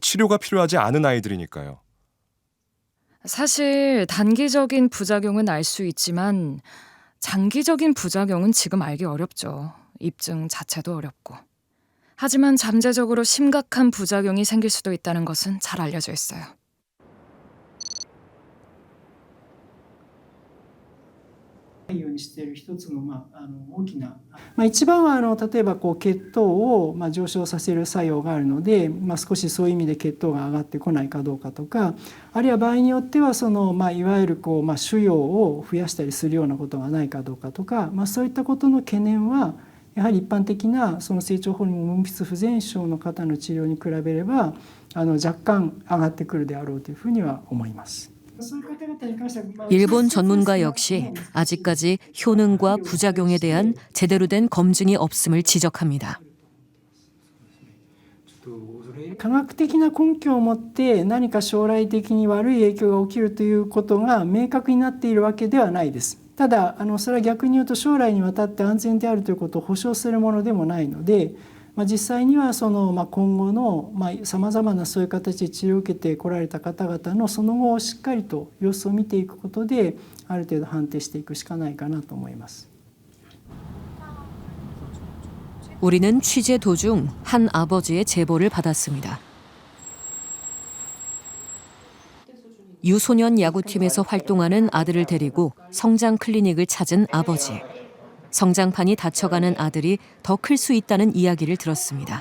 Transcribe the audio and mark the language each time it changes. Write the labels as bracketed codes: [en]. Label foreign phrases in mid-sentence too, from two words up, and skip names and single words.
[ko] 치료가 필요하지 않은 아이들이니까요. 사실 단기적인 부작용은 알 수 있지만 장기적인 부작용은 지금 알기 어렵죠. 입증 자체도 어렵고. 하지만 잠재적으로 심각한 부작용이 생길 수도 있다는 것은 잘 알려져 있어요. [ja] 一番は例えば血糖を上昇させる作用があるので、少しそういう意味で血糖が上がってこないかどうかとか、あるいは場合によってはいわゆる腫瘍を増やしたりするようなことがないかどうかとか、そういったことの懸念はやはり一般的な成長ホルモン分泌不全症の方の治療に比べれば若干上がってくるであろうというふうには思います。 [ko] 일본 전문가 역시 아직까지 효능과 부작용에 대한 제대로 된 검증이 없음을 지적합니다. [ja] 科学的な根拠を持って何か将来的に悪い影響が起きるということが明確になっているわけではないです。ただそれは逆に言うと将来にわたって安全であるということを保証するものでもないので、実際には今後のさまざまなそういう形で治療を受けてこられた方々のその後をしっかりと様子を見ていくことである程度判定していくしかないかなと思います。 [ko] 우리는 취재 도중 한 아버지의 제보를 받았습니다. 유소년 야구팀에서 활동하는 아들을 데리고 성장 클리닉을 찾은 아버지. 성장판이 다쳐가는 아들이 더 클 수 있다는 이야기를 들었습니다.